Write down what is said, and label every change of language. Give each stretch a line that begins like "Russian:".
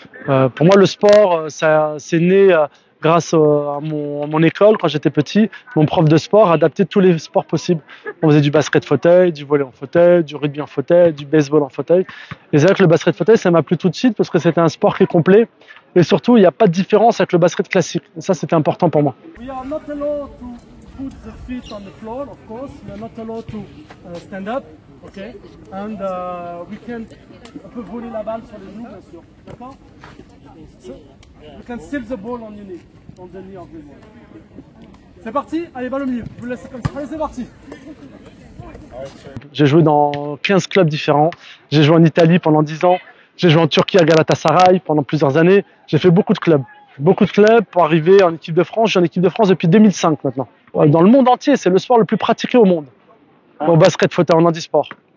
French: Pour moi le sport, c'est né grâce à mon école quand j'étais petit. Mon prof de sport adaptait tous les sports possibles. On faisait du basket fauteuil, du volley en fauteuil, du rugby en fauteuil, du baseball en fauteuil. Et c'est vrai que le basket fauteuil ça m'a plu tout de suite parce que c'était un sport qui est complet. Et surtout il n'y a pas de différence avec le basket classique. Et ça c'était important pour moi.
English: We are not allowed to put the feet on the floor, of course. We are not allowed to stand up. Okay, and we can
French: un peu voler la balle sur les genoux, bien sûr. D'accord?
English: So, you can steal the ball on your knee, on the knee of the ball.
French: C'est parti? Allez, balle au milieu. Je vous laisse comme ça. Allez, c'est parti. J'ai joué dans 15 clubs différents. J'ai joué en Italie pendant 10 ans. J'ai joué en Turquie à Galatasaray pendant plusieurs années. J'ai fait beaucoup de clubs. Beaucoup de clubs pour arriver en équipe de France. Je suis en équipe de France depuis 2005 maintenant. Dans le monde entier, c'est le sport le plus pratiqué au monde. Au basket fauteuil en handisport.